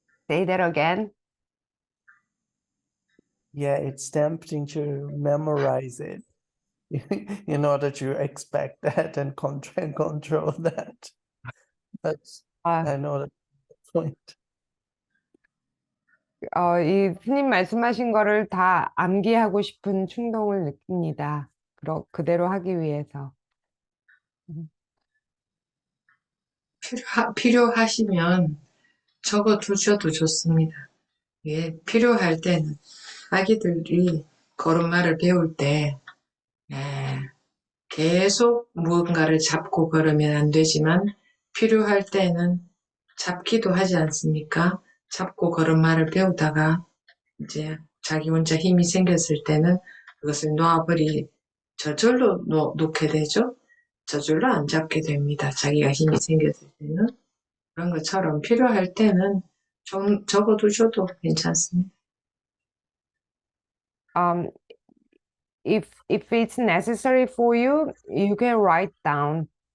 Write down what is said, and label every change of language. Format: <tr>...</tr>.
<en>Say that again. Yeah, it's tempting to memorize it in order to expect that and control that. That's I know that point.</en> <ko>이 스님 말씀하신 거를 다 암기하고 싶은 충동을 느낍니다. 그대로 하기 위해서. 필요하시면 적어 두셔도 좋습니다. 예, 필요할 때는 아기들이 걸음마를 배울 때 계속 무언가를 잡고 걸으면 안 되지만 필요할 때는 잡기도 하지 않습니까? 잡고 걸음마를 배우다가 이제 자기 혼자 힘이 생겼을 때는 그것을 저절로 놓게 되죠. 저절로 안 잡게 됩니다. 자기가 힘이 생겼을 때는. 그런 것처럼 필요할 때는 좀 적어두셔도 괜찮습니다.</ko> <en>If it's necessary for you, you can write down.</en>